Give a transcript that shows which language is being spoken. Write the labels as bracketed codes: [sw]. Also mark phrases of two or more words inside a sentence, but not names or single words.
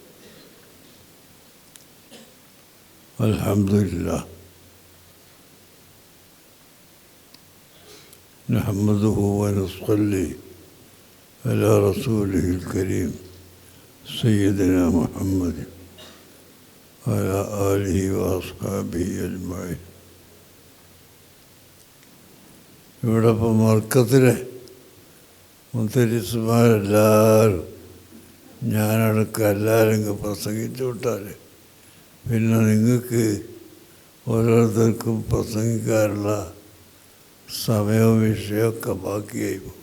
[ar] الحمد لله نحمده ونصلي على رسوله الكريم سيدنا محمد وعلى آله وأصحابه أجمعين. [ml] ഇവിടെ ഇപ്പോൾ മർക്കത്തിലെ മുത്തരിസ്മാരെല്ലാവരും ഞാനടക്കം എല്ലാവരും പ്രസംഗിച്ചു വിട്ടാൽ പിന്നെ നിങ്ങൾക്ക് ഓരോരുത്തർക്കും പ്രസംഗിക്കാനുള്ള സമയവും വിഷയമൊക്കെ ബാക്കിയായി പോകും.